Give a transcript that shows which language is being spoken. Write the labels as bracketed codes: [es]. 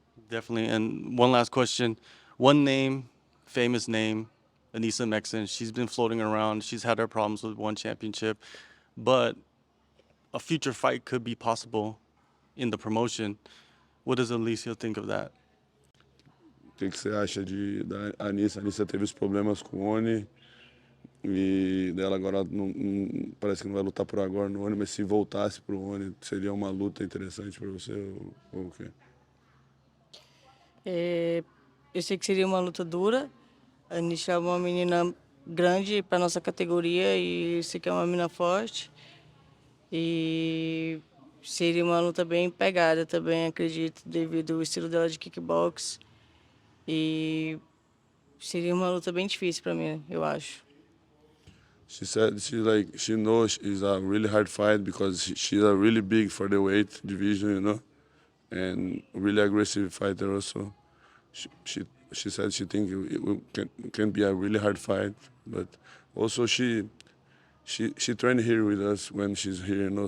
[en] Definitely. And one last question. One name, famous name, Anissa Meksen. She's been floating around. She's had her problems with one championship. But a future fight could be possible in the promotion. What does Allycia think of that? [pt] O que você acha da Anissa? A Anissa teve os problemas com o Oni e dela agora parece que não vai lutar por agora no Oni, mas se voltasse para o Oni seria uma luta interessante para você ou o quê? Eu sei que seria uma luta dura. A Anissa é uma menina grande para nossa categoria e sei que é uma menina forte. E seria uma luta bem pegada também, acredito, devido ao estilo dela de kickbox. E seria uma luta bem difícil para mim, eu acho. [en] She said she knows it's a really hard fight because she's a really big for the weight division, you know, and really aggressive fighter also. She said she think can be a really hard fight, but also she trained here with us when she's here, you know.